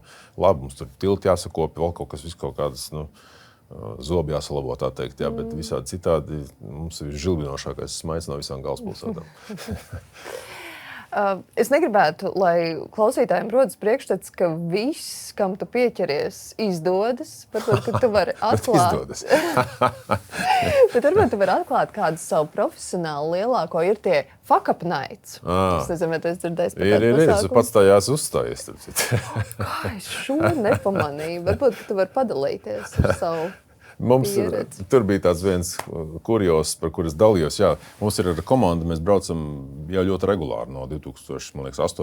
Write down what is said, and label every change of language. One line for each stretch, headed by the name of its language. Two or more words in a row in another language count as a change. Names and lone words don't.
Latvian: Labi, mums tur tilti jāsakopi, vēl kaut kas, viss kaut kādas, zobi jāsalabo, tā teikt, jā, bet visādi citādi mums ir žilbinošākais smaids no visām galvaspilsētām. Es negribētu, lai klausītājiem rodas priekšstats, ka viss, kam tu pieķeries, izdodas. Varbūt, ka tu vari atklāt. Bet varbūt tu vari atklāt kādu savu profesionālu lielāko, ir tie
English: fuck up nights.
Latvian: Es nezinu, vai tu esi dzirdējis par tādu pasākumu. Es pats tajās uzstājies. Kā es šo nepamanīju? Varbūt, ka tu vari padalīties ar savu pieredzi. Tur bija tāds viens kurjos, par kur es dalījos. Jā, mums ir ar komandu, mēs braucam jau ļoti regulāri no 2008.